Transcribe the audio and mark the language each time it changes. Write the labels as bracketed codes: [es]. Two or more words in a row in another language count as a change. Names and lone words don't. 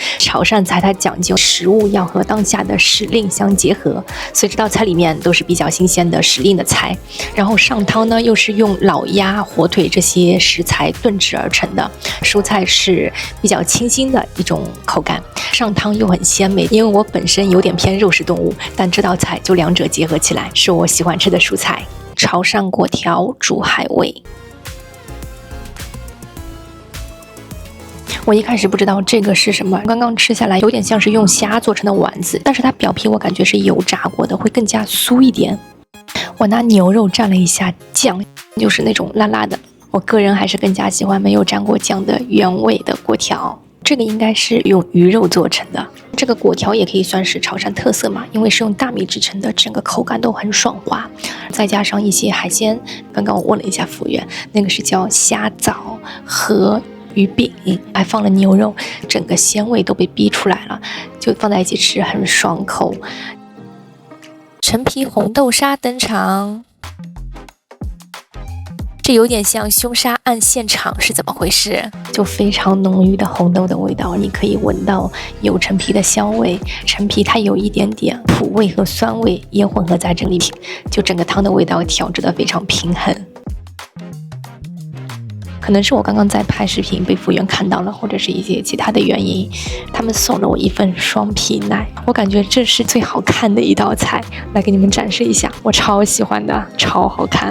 [zh] 潮汕菜它講究食物要和當下的時令相結合，所以這道菜裡面都是比較新鮮的時令的菜。然後上湯呢，又是用老鴨、火腿這些食材燉制而成的，蔬菜是比較清新的一種口感，上湯又很鮮美。因為我本身有點偏肉食動物，但這道菜就兩者結合起來，是我喜歡吃的蔬菜。潮汕粿條煮海味，我一開始不知道這個是什麼，剛剛吃下來有點像是用蝦做成的丸子，但是它表皮我感覺是油炸過的，會更加酥一點。我拿牛肉蘸了一下醬，就是那種辣辣的，我個人還是更加喜歡沒有蘸過醬的原味的粿條。這個應該是用魚肉做成的，這個粿條也可以算是潮汕特色嘛，因為是用大米製成的，整個口感都很爽滑，再加上一些海鮮。剛剛我問了一下服務員，那個是叫蝦棗和魚餅，還放了牛肉，整個鮮味都被逼出來了，就放在一起吃很爽口。陳皮紅豆沙登場。這有點像兇殺案現場，是怎麼回事？就非常濃郁的紅豆的味道，你可以聞到有陳皮的香味，陳皮它有一點點苦味和酸味也混合在這裡，就整個湯的味道調製得非常平衡。可能是我剛剛在拍視頻被服務員看到了，或者是一些其他的原因，他們送了我一份雙皮奶，我感覺這是最好看的一道菜，來給你們展示一下，我超喜歡的，超好看。